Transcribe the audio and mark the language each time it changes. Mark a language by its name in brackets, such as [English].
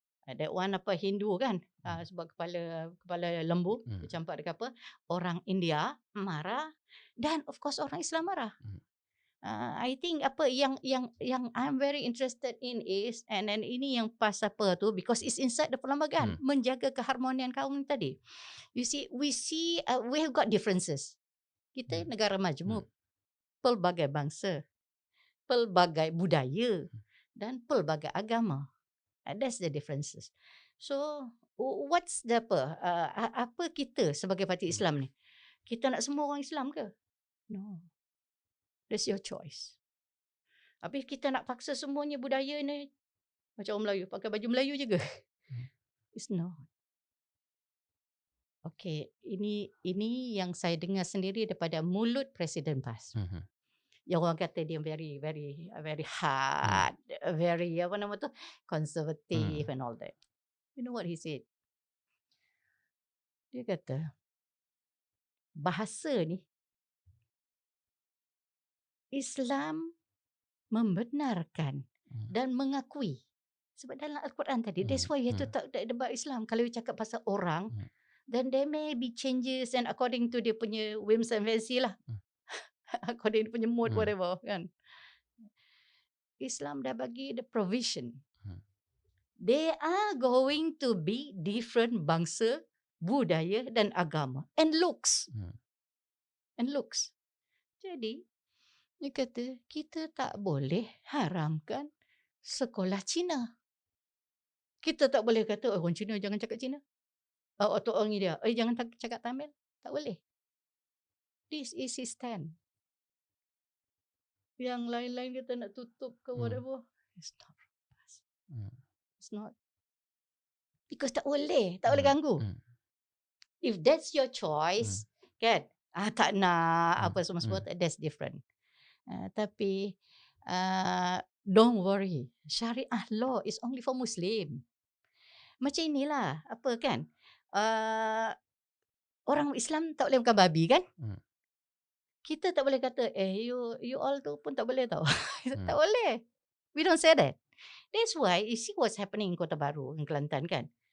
[English] That one [Malay] Hindu kan, sebab kepala lembu dicampak dekat apa, orang India marah, dan of course orang Islam marah. [English] I think yang I'm very interested in is, and [Malay] ini yang PAS tu, [English] because it's inside the perlembagaan, [Malay] menjaga keharmonian kaum tadi. [English] You see, we have got differences. [Malay] Kita negara majmuk, pelbagai bangsa, pelbagai budaya, dan pelbagai agama. [English] That's the differences. So what's the [Malay] apa kita sebagai parti Islam ni? Kita nak semua orang Islam ke? [English] No. That's your choice. [Malay] Habis kita nak paksa semuanya budaya ni macam orang Melayu, pakai baju Melayu je ke? [English] It's not. [Malay] Okay, ini yang saya dengar sendiri daripada mulut Presiden PAS. Yang orang kata dia [English] very hard, very conservative and all that. You know what he said? [Malay] Dia kata, bahasa ni Islam membenarkan dan mengakui. Sebab dalam Al-Quran tadi, [English] that's why you have to talk about Islam. Kalau you [Malay] cakap pasal orang, [English] then there may be changes and according to [Malay] dia punya [English] whims and fancy lah. According to punya mood, whatever kan. [Malay] Islam dah bagi [English] the provision. They are going to be different [Malay] bangsa, budaya dan agama. [English] And looks. And looks. [Malay] Jadi, Dia kata, kita tak boleh haramkan sekolah Cina. Kita tak boleh kata, orang Cina jangan cakap Cina. Atau orang India, jangan cakap Tamil. Tak boleh. [English] This is his stand. [Malay] Yang lain-lain kita nak tutup ke [English] whatever. It's not. It's not. Because [Malay] tak boleh ganggu. [English] If that's your choice, kan? [Malay] Tak nak apa semua, [English] that's different. [Malay] Tapi [English] don't worry. Syariah law is only for Muslim. [Malay] Macam inilah, apa kan? Orang Islam tak boleh makan babi kan? Kita tak boleh kata, [English] you all [Malay] tu pun tak boleh tau. Tak boleh. [English] We don't say that. That's why you see what's happening in Kota Baru, in Kelantan kan?